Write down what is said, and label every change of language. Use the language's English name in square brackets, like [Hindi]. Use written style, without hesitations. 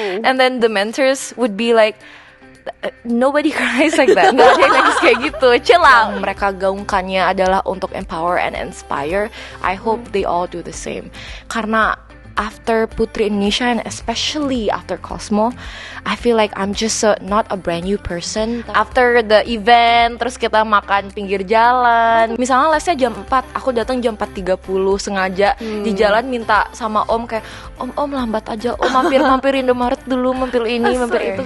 [English] And then the mentors would be like, nobody cries like that. [Indonesian] Nggak ada yang nangis kayak gitu. [English] Chill out. [Indonesian] Mereka gaungkannya adalah untuk [English] empower and inspire. I hope they all do the same. Karena after Putri Indonesia and especially after Cosmo, I feel like I'm just not a brand new person. After the event, [Indonesian] terus kita makan pinggir jalan. Misalnya lesnya jam 4, aku datang jam 4.30 sengaja di jalan minta sama Om kayak, Om lambat aja, Om mampir Indomaret dulu, mampir ini, mampir itu.